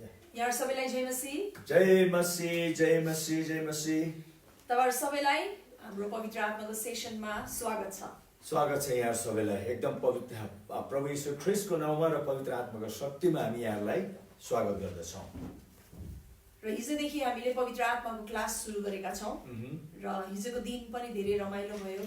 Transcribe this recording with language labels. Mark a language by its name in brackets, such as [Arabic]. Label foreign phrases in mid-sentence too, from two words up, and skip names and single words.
[Nepali] यहाँ सबैलाई जय मसीह। जय मसीह, जय मसीह, जय मसीह। तपाईहरु सबैलाई हाम्रो पवित्र आत्माको सेसनमा स्वागत छ। स्वागत छ यहाँ सबैलाई एकदम पवित्र प्रभु यीशु ख्रीष्टको नाममा र पवित्र आत्माको शक्तिमा हामी यहाँलाई स्वागत गर्दछौँ। र हिजोदेखि हामीले पवित्र आत्माको क्लास सुरु गरेका छौँ र हिजोको दिन पनि धेरै रमाइलो भयो।